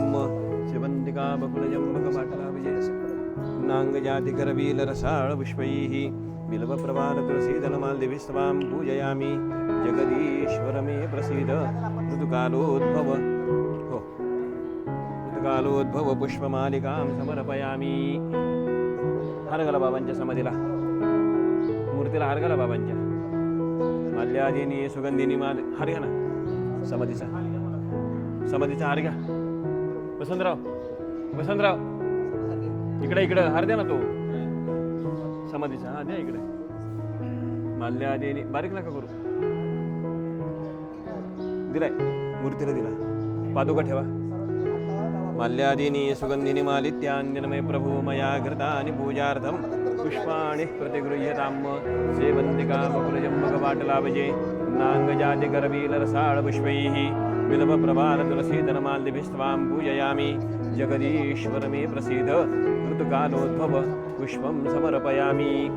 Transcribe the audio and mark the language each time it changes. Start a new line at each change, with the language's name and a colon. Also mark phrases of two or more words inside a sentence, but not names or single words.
Sanskrit: शिवन्तिका बकुलजम्बकपाटलाभिजय नाङ्गजातिकरवीलरसाळ पुष्पैः बिल्वप्रवालतुलसीदलमाल्दिभिस्त्वां पूजयामि. जगदीश्वर मे प्रसीद. ऋतुकालोद्भव हो ऋतुकालोद्भव पुष्पमालिकां समर्पयामि.
Marathi: हार घाला बाबांच्या समाधीला, मूर्तीला हार घाला बाबांच्या.
Sanskrit: माल्यादीनी सुगंधिनी
Marathi: माल हार घ्या ना. समाधीचा हार घ्या. वसंतराव इकडे हार द्या ना तो समाधीचा. हा द्या इकडे. माल्यादीनी बारीक नका करू. दिलाय, मूर्तीला दिला. पादुका ठेवा.
Sanskrit: माल्यादीनि सुगंधिनी मालित्यान्यनमे प्रभु मया घृतानि पूजार्थं पुष्पाणि प्रतिगृह्यताम्. सेवन्तिका बकुलजम्बकपाटलाभिजे नाङ्गजातिकरवीलरसाळ पुष्पैः बिल्वप्रभार तुलसी धनमाल्यभिस्त्वां पूजयामि जगदीश्वर मे प्रसीद ऋतुकालोद्भव पुष्पं समर्पयामि